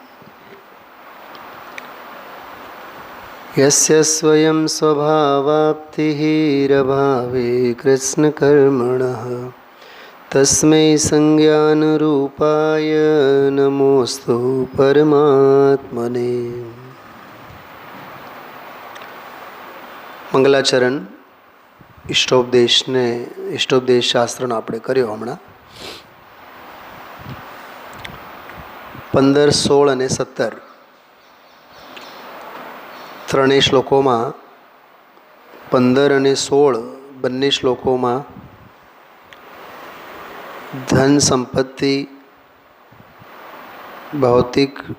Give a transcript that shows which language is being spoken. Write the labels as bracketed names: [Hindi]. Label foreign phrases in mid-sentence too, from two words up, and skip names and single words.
[Sanskrit] यस्य स्वयं स्वभावाप्तिरभावे कृष्णकर्मणः तस्मै संज्ञानरूपाय नमोस्तु परमात्मने। [Gujarati] મંગલાચરણ ઇષ્ટોપદેશ શાસ્ત્રનો આપણે કર્યો હમણાં 15, 16 અને 17 ત્રણેય શ્લોકોમાં 15 અને 16 બંને શ્લોકોમાં ધન સંપત્તિ ભૌતિક